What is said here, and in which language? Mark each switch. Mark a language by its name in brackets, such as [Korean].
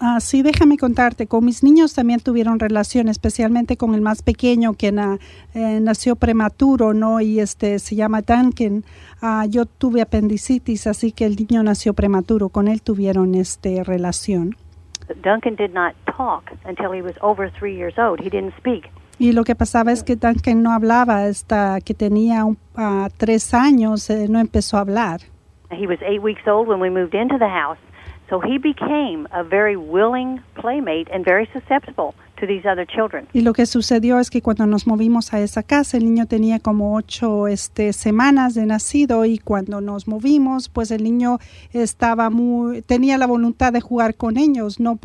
[Spanish] Sí, déjame contarte. Con mis niños también tuvieron relación, especialmente con el más pequeño que nació prematuro, ¿no? Y se llama Duncan. Yo tuve apendicitis, así que el niño nació prematuro. Con él tuvieron relación. [English] Duncan did not talk until he was over 3 years old. He didn't speak. [Spanish] Y lo que pasaba es que Duncan no hablaba hasta que tenía 3 años, no empezó a hablar. [English] He was 8 weeks old when we moved into the house, so he became a very willing playmate and very susceptible to these other children. [Spanish] Y lo que sucedió es que cuando nos movimos a esa casa, el niño tenía como 8 semanas de nacido, y cuando nos movimos, pues el niño tenía la voluntad de jugar con ellos, ¿no?